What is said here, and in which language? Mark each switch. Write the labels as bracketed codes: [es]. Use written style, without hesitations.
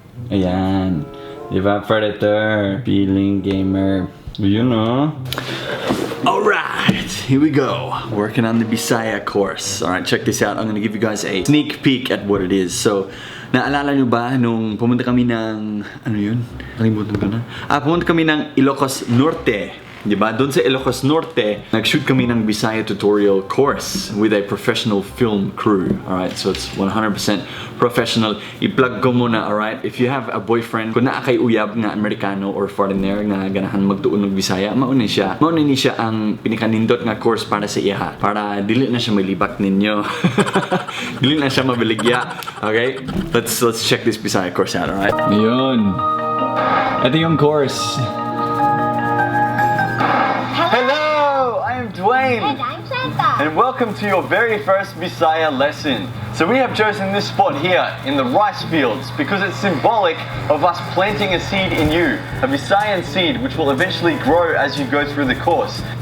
[tl] Ayan. Diba, [en] Predator, feeling gamer. You know. Alright, here we go. Working on the Bisaya course. Alright, check this out. I'm gonna give you guys a sneak peek at what it is. [tl] So, naalala nyo ba nung pumunta kami ng, ano yun? Kalimutan ko na. Pumunta kami ng Ilocos Norte. Diba? Doon sa Ilocos Norte, nag-shoot kami ng Bisaya tutorial course [en] with a professional film crew. Alright, so it's 100% professional. [tl] I-plug ko muna, [ceb] alright? [en] If you have a boyfriend, [ceb] kung naa kay uyab nga Amerikano or foreigner nga ganahan magtuon ng Bisaya, mauna siya. Mauna ni siya ang pinikanindot nga course para sa iya. Para dili na siya malibak ninyo. Dili na siya mabaligya. Okay? [en] Let's check this Bisaya course out, alright? [tl] Ayun. Ito yung course. [en] Hello, I'm Dwayne. And I'm Shanta. And welcome to your very first Bisaya lesson. So we have chosen this spot here in the rice fields because it's symbolic of us planting a seed in you, a Visayan seed which will eventually grow as you go through the course.